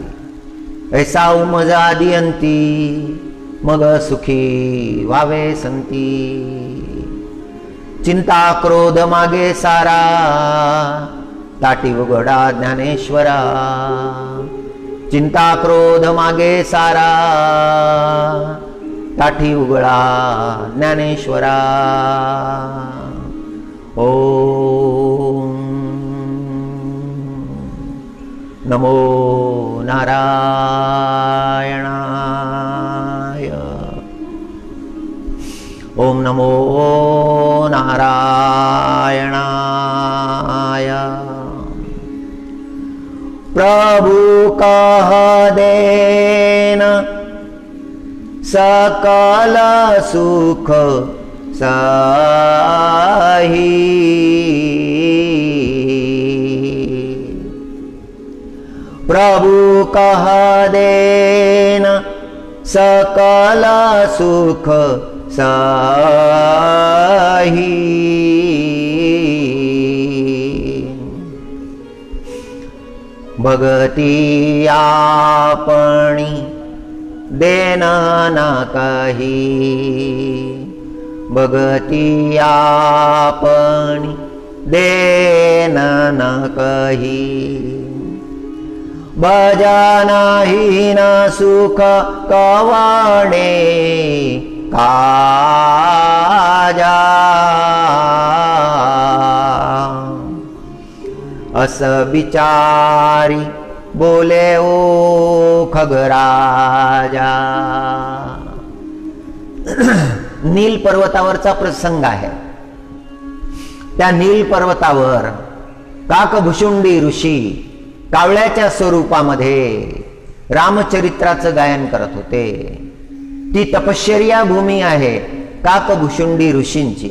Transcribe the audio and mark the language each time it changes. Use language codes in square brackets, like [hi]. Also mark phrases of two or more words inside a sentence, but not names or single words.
[mr] ऐसा उमज आधी अंती, मग सुखी व्हावे संती. चिंता क्रोध मागे सारा, ताटी उघडा ज्ञानेश्वरा. चिंता क्रोध मागे सारा, ताठी उघडा ज्ञानेश्वरा. [sa] ओम नमो नारायणाय. ओम नमो नारायणाय. [awa] प्रभु कह देन सकल सुख साही. प्रभु कह देन सकल सुख साही. भगती आपणी देन ना काही. भगती आपणी देन ना काही. भजन ही न सुख कवणे काजा अस बिचारी बोले ओ खगराजा. [mr] नील पर्वतावरचा प्रसंग आहे. त्या नील पर्वतावर काकभुशुंडी ऋषी कावळ्याच्या स्वरूपामध्ये रामचरित्राचं गायन करत होते. ती तपश्चर्या भूमी आहे काकभुशुंडी ऋषींची.